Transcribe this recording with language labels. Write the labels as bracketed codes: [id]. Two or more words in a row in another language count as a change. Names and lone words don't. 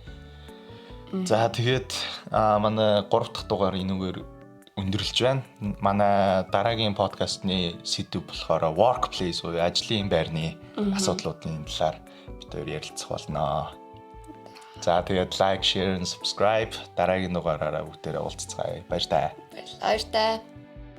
[mn] За тэгээд манай 3 дахь дугаар энэгээр өндөрлж байна. Манай дараагийн подкастны сэдв болохоор workplace уу ажлын байрны асуудлуудын талаар бид хоёр ярилцах болно. За тэгээд [en] like, share and subscribe [mn] дараагийн дугаараараа бүгдээрээ уулзцгаая. Баяр таа. Баяр таа.